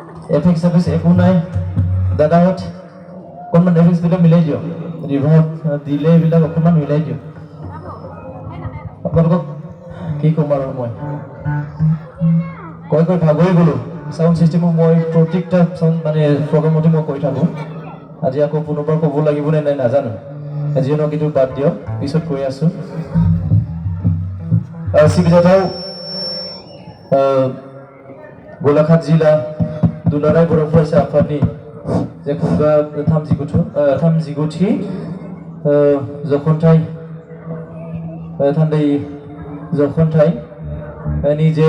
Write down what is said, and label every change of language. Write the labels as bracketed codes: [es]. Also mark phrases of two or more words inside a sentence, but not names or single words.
[en] effect service [as] একো নাই দাদাহঁত অকণমান এফেক্টছবিলাক মিলাই দিয়ক ৰিভাৰ্ব দিলে এইবিলাক অকণমান মিলাই দিয়ক আপোনালোকক কি ক'ম আৰু মই কৈ ভাগৰি গ'লোঁ [en] sound systemক [as] মই প্ৰত্যেকটা সাউন্ড মানে প্ৰগ্ৰামতে মই কৈ থাকোঁ আজি আকৌ পুনৰবাৰ ক'ব লাগিব নে নাই নাজানো যিহেতু কিন্তু বাদ দিয়ক পিছত কৈ আছোঁ [brx] सिबिजाथाव गलाघाट जिल्ला दुलाराय बर' फरायसा आफादनि जे खुंगा 39थि जखनथाइ थान्दै जखनथाइनि जे